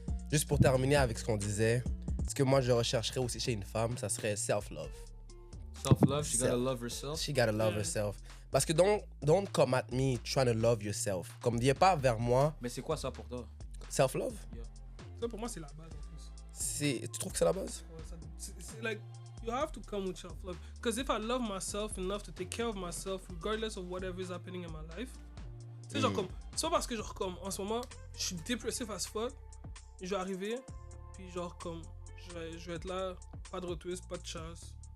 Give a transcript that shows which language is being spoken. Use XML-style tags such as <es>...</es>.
<fr>Juste pour terminer avec ce qu'on disait, ce que moi je rechercherais aussi chez une femme, ça serait self-love.</fr> <en>Self-love, she gotta love herself. She gotta love herself.</en> <fr>Parce que</fr> <en>don't come at me trying to love yourself.</en> <fr>Comme viens pas vers moi, Mais c'est quoi ça pour toi?</fr> <en>self-love.</en> <fr>Ça pour moi c'est la base en plus. Tu trouves que c'est la base? Ouais, c'est</fr> <en>like, you have to come with self-love. Because if I love myself enough to take care of myself, regardless of whatever is happening in my life,</en> <fr>tu sais, genre comme, c'est pas parce que genre comme, en ce moment, je suis dépressif</fr> <en>as fuck,</en> <fr>je vais arriver, puis genre comme, je vais être là, pas de retwist, pas de chasse.</fr>